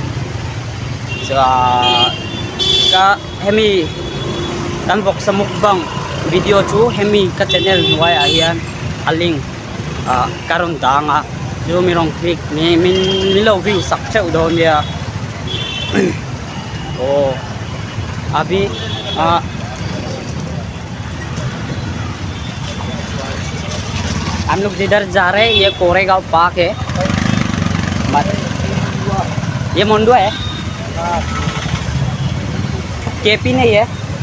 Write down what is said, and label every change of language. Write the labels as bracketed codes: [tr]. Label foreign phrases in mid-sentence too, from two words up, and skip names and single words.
[lus] ka hemi kan boxa mukbang video chu hemi ka channel nuai a hian aling karon danga chu mirong click ni min lo view sak theu don ya o [hi] अभी हम लोग जिधर जा रहे हैं ये कोरेगांव पार्क है। ये मंडुआ है, केपी नहीं है।